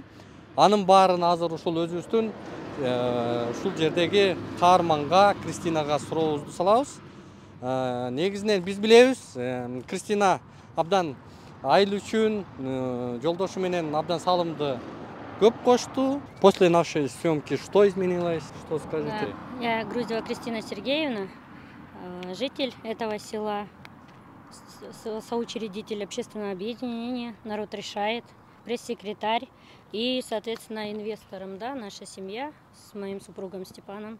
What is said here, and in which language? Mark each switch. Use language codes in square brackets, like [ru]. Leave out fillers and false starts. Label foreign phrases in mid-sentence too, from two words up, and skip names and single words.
[ky] Анын баарын азыр ушул өзүбүздүн ушул жердеги каарманга, Кристинага сурообузду салабыз. Негизинен биз билебиз, Кристина абдан айыл үчүн жолдошу менен абдан салымды көп кошту. [ru] После нашей съемки что изменилось? Что скажете? Я Груздева Кристина Сергеевна, житель этого села, соучредитель общественного объединения «Народ решает», пресс-секретарь и, соответственно, инвестором, да, наша семья с моим супругом Степаном.